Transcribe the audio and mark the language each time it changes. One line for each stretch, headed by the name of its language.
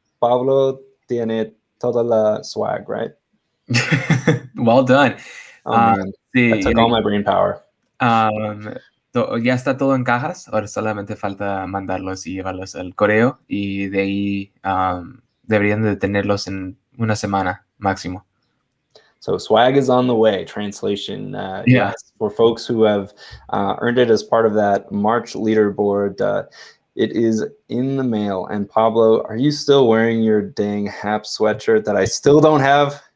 Spanish: Pablo tiene toda la swag,
English: right? Well done. Oh man, that took all my brain power.
Spanish: Ya está todo en cajas, ahora solamente falta mandarlos y llevarlos al correo, y de ahí deberían de tenerlos en una semana máximo.
English: So swag is on the way. Translation, Yeah. yes, for folks who have earned it as part of that March leaderboard, it is in the mail. And Pablo, are you still wearing your dang Happs sweatshirt that I still don't have?